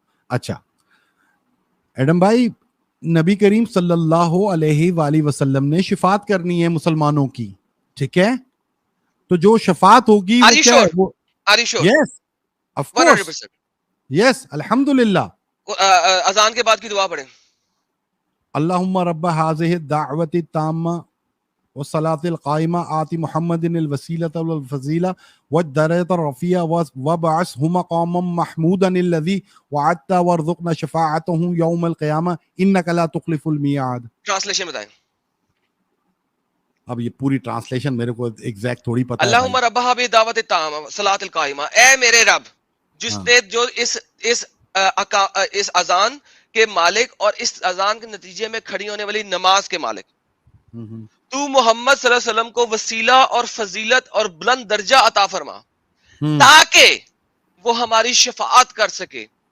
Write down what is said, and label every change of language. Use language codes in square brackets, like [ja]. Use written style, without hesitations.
[ur] اچھا ایڈم بھائی, نبی کریم صلی اللہ علیہ وآلہ وسلم نے شفاعت کرنی ہے مسلمانوں کی, ٹھیک ہے, تو جو شفاعت ہوگی وہ کیا ہے؟ وہ [en] yes of course, yes [ur] الحمدللہ. اذان کے بعد کی دعا پڑھیں. [ar] اللہم رب هذه الدعوة التامة والصلاة القائمة آت محمد الوسيلة والفضيلة والدرجة الرفيعة وابعثه مقاما محمودا الذي وعدته وارزقنا شفاعته يوم القيامة إنك لا تخلف الميعاد. [ur] ٹرانسلیشن بتائیں. اب یہ پوری ٹرانسلیشن میرے کو ایگزیکٹ تھوڑی پتہ ہے. [ar] اللہم رب هذه الدعوة التامة والصلاة القائمة, [ur] اے میرے رب جس نے جو اس اذان کے مالک اور اس اذان کے نتیجے میں کھڑی ہونے والی نماز کے مالک, تو محمد صلی اللہ علیہ وسلم کو وسیلہ اور فضیلت اور بلند درجہ عطا فرما تاکہ وہ ہماری شفاعت کر سکے.